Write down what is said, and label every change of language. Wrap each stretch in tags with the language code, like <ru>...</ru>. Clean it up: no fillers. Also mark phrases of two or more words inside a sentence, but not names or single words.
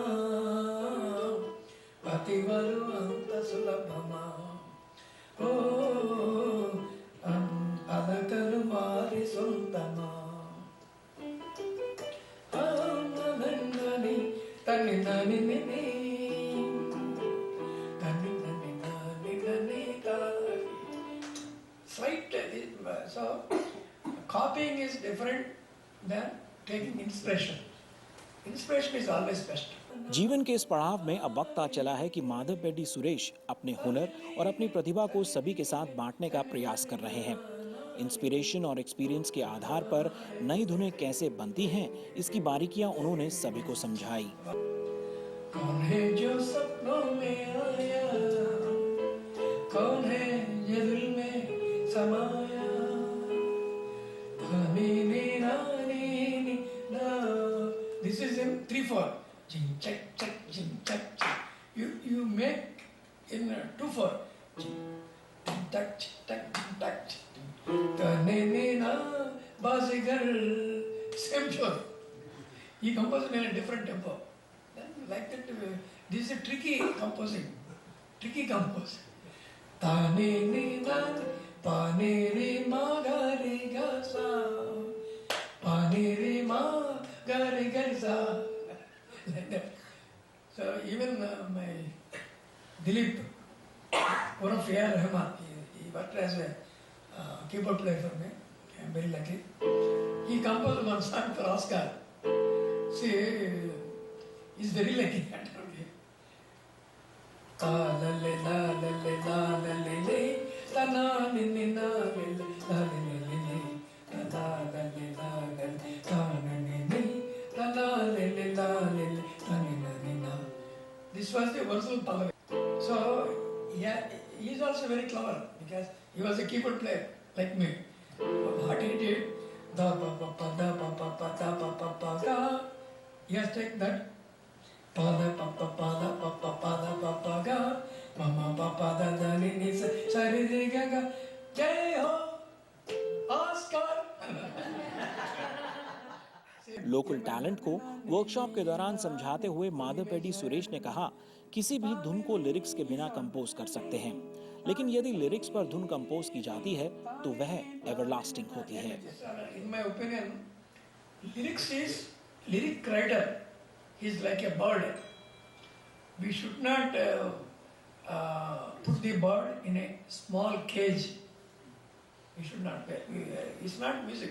<te>పాటివారు అంత సులభమా అడకరు మరి సుంతమా nani tani nani nini tani nani nani nani tani.</te> <en>Slight so copying is different than taking inspiration. Inspiration is always best.</en> <hi>जीवन के इस पड़ाव में अब वक्त आ चला है कि माधव पेड्डी सुरेश अपने हुनर और अपनी प्रतिभा को सभी के साथ बांटने का प्रयास कर रहे हैं। इंस्पिरेशन और एक्सपीरियंस के आधार पर नई धुनें कैसे बनती हैं, इसकी बारीकियां उन्होंने सभी को समझाई। कौन है जो सपनों में आया, कौन है ये दिल में समाया,</hi> <en>this is in 3/4. Jing chak chak jing chak chak. You make in 2/4. Jing tak tak tak. Bazigar same tune. He composed in a different tempo. Then like that, this is a tricky composing. Tricky compose. Ta ne ne na pa ne re ma ga re ga sa. Pa ne re ma ga re ga sa. Like that. So even my Dilip, one of A.R. Rahman, he worked as a keyboard player for me. I'm very lucky. He composed one song for Oscar. See, he's very lucky. Ta la le la la le la la le le ta na ni ni na le la le le le le ta la le la la ta na ni ni ta la le le la le ta ni na ni na. This was the original Pallavi. So yeah, he's also very clever because he was a keyboard player like me. What he did, da pa pa pa da pa pa pa da pa pa pa ga. He has taken that pa da pa pa pa da pa pa pa da pa pa ga. Ma ma pa pa da da ni ni sa sa re re ga ga.</en> <hi>Jai ho, Oscar.</hi> <en>local talent</en> <hi>को वर्कशॉप के दौरान समझाते हुए माधव पेड्डी सुरेश ने कहा, किसी भी धुन को लिरिक्स के बिना कंपोज कर सकते हैं, लेकिन यदि लिरिक्स पर धुन कंपोज की जाती है तो वह एवरलास्टिंग होती है।</hi> <en>In my opinion, lyric writer is like a bird. We should not put the bird in a small cage. We should not. It's not music.</en>